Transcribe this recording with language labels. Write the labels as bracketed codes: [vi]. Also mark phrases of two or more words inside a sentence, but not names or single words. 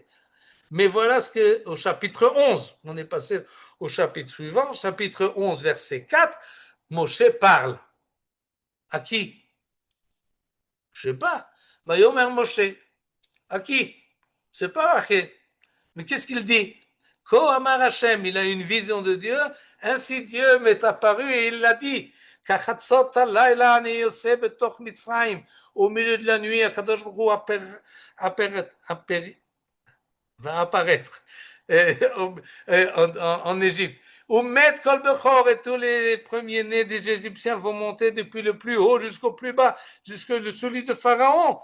[fr] Mais voilà ce que, au chapitre 11, on est passé au chapitre suivant, chapitre 11, verset 4, Moshe parle. À qui? Je ne sais pas. [he] ויאמר משה. [fr] À qui? C'est pas marqué. Mais qu'est-ce qu'il dit? [he] כה אמר השם, [fr] il a une vision de Dieu, ainsi Dieu m'est apparu et il l'a dit. [he] כחצות הלילה אני יוצא בתוך מצרים. [fr] Au milieu de la nuit, [he] הקדוש ברוך הוא [fr] va apparaître en Égypte. [he] ומת כל בכור [fr] et tous les premiers-nés des Égyptiens vont monter depuis le plus haut jusqu'au plus bas, jusqu'à celui de Pharaon.